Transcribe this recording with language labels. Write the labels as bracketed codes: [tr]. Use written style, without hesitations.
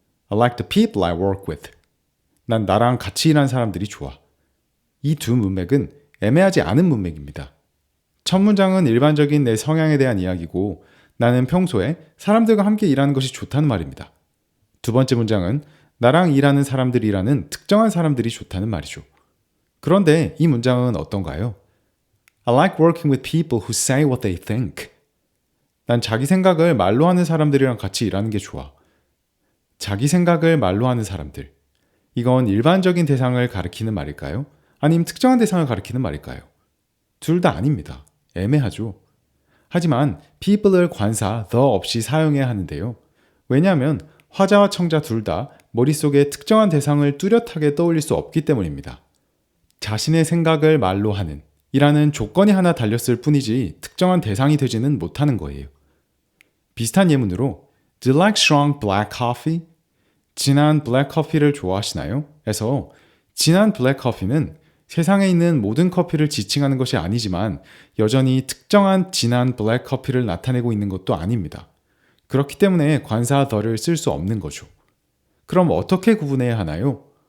[en] I like the people I work with. [ko] 난 나랑 같이 일하는 사람들이 좋아. 이 두 문맥은 애매하지 않은 문맥입니다. 첫 문장은 일반적인 내 성향에 대한 이야기고 나는 평소에 사람들과 함께 일하는 것이 좋다는 말입니다. 두 번째 문장은 나랑 일하는 사람들이라는 특정한 사람들이 좋다는 말이죠. 그런데 이 문장은 어떤가요? [en] I like working with people who say what they think. [ko] 난 자기 생각을 말로 하는 사람들이랑 같이 일하는 게 좋아. 자기 생각을 말로 하는 사람들. 이건 일반적인 대상을 가리키는 말일까요? 아니면 특정한 대상을 가리키는 말일까요? 둘 다 아닙니다. 애매하죠. 하지만 people을 관사 the 없이 사용해야 하는데요. 왜냐하면 화자와 청자 둘 다 머릿속에 특정한 대상을 뚜렷하게 떠올릴 수 없기 때문입니다. 자신의 생각을 말로 하는 이라는 조건이 하나 달렸을 뿐이지 특정한 대상이 되지는 못하는 거예요. 비슷한 예문으로 [en] Do you like strong black coffee? [ko] 진한 블랙 커피를 좋아하시나요? 에서 진한 블랙 커피는 세상에 있는 모든 커피를 지칭하는 것이 아니지만 여전히 특정한 진한 블랙 커피를 나타내고 있는 것도 아닙니다. 그렇기 때문에 관사 the를 쓸 수 없는 거죠. 그럼 어떻게 구분해야 하나요?